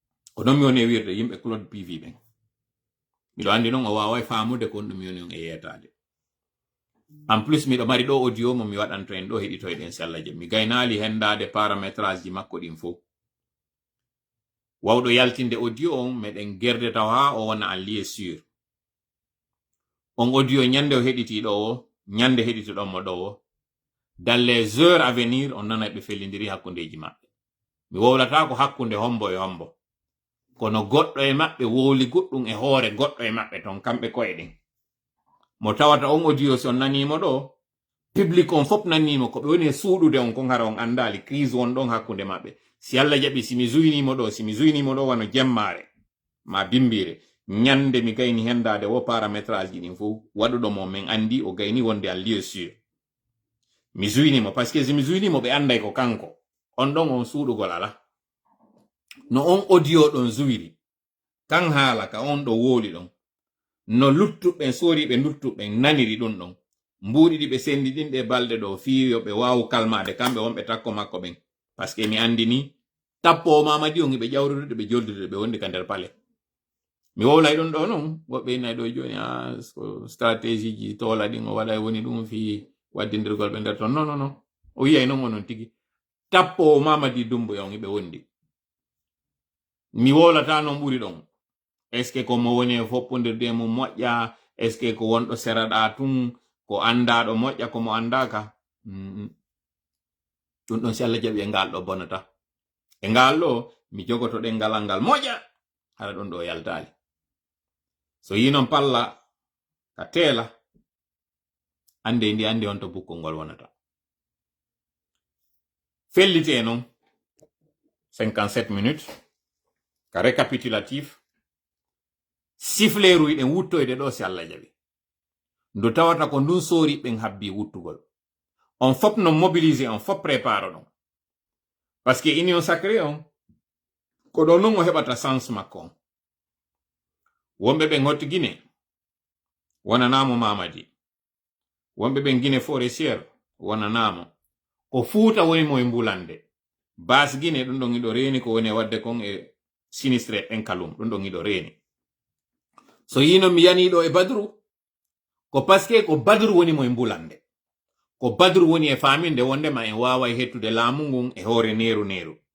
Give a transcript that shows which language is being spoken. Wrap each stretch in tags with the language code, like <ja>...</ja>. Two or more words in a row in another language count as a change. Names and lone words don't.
<ff>ko non mi woni wirde yimbe Claude PV ben miɗo andi non o waawai faamude ko ɗum yoni on e yetade en plus miɗo mari ɗo audio mo mi waɗanto en ɗo heɗitoyɗen si Allah jaɓi mi gaynali hendade paramétrage ji makko ɗin fof wawɗo yaltinde audio on meɗen gerde taw ha o wona</ff> <fr>en lié sûr</fr> <ff>on audio ñande o heɗiti ɗo o ñande heɗiti ɗon mo ɗo o</ff> <fr>dans les heures à venir</fr> <ff>on nana ɓe fellidiri hakkundeji maɓɓe mi wowlata ko hakkunde hombo e hombo kono goɗɗo e maɓɓe wowli goɗɗum e hoore goɗɗo e maɓɓe ton kamɓe koyeɗen mo tawata on audio si on nanimo ɗo public on fop nanimo ko ɓe woni e suuɗude on kon hara on andali crise won ɗon hakkunde maɓɓe si Allah jaɓi simi zuynimo ɗo wano jemmare ma bimbire ñande mi gayni hendade wo paramétrage ji ɗin fof waɗuɗo mo min andi o gayni wonde</ff> <fr>en lieu sûr</fr> <ff>mi zuynimo par ce que si mi zuynimo ɓe anday ko kanko on ɗon on suuɗugol ala no on audio ɗon zuwiri kan haala ka on ɗo wooli ɗon no luttuɓɓen soriɓe luttuɓɓen naniri ɗum ɗon mbuuɗiɗi ɓe sendi ɗin ɗe balɗe ɗo fiyo ɓe wawu kalmade kamɓe wonɓe takko makko ɓen par ce que mi andi ni tappo mamadi on ɓe ƴawrude ɓe joldude ɓe wondi ka nder pale mi wowlay ɗum ɗo non woɓɓe nayi ɗo joni stratégie ji toola ɗin o waɗa woni ɗum fi waddidirgol ɓe nder ton non o yiyay non onon tigi tappo mamadi dumbo on ɓe wondi mi wolata non ɓuri ɗon</ff> <fr>est ce que</fr> <ff>ko mo woni e foppodirde mo moƴƴa</ff> <fr>est ce que</fr> <ff>ko wonɗo seraɗa tun ko andaɗo moƴƴa ko mo andaka ɗum ɗon si Allah jaɓi e ngal ɗo bonata e ngal ɗo mi jogoto ɗen ngalal ngal moƴƴa hara ɗon ɗo yaltali so yi non palla ka teela ande ndi andi on to bukkol ngol wonata fellite non 57 minutes ka récapitulatif sifleeru ɗen wuttoyde ɗo si Allah jaɓi ndu tawata ko ndun soori ɓen habbi wuttugol on fop no mobiliser on fop prépare ɗon parce que</ff> <fr>union sacré</fr> <ff>on ko ɗo non o heɓata sens makko on wonɓe ɓen hotti Guinée wonanamo Mamadi wonɓe ɓen Guinée forestiére wonanamo ko Fuuta woni mo e mbulande bas Guinée ɗum ɗon iɗo reeni ko woni e wadde kon e sinistre en kalum ɗum ɗon iɗo reeni so yino mi yaniɗo e Badru ko paske ko Badru woni mo e mbulande ko Badru woni e faminde wondema en wawa hettude laamu ngun e hoore neru</ff>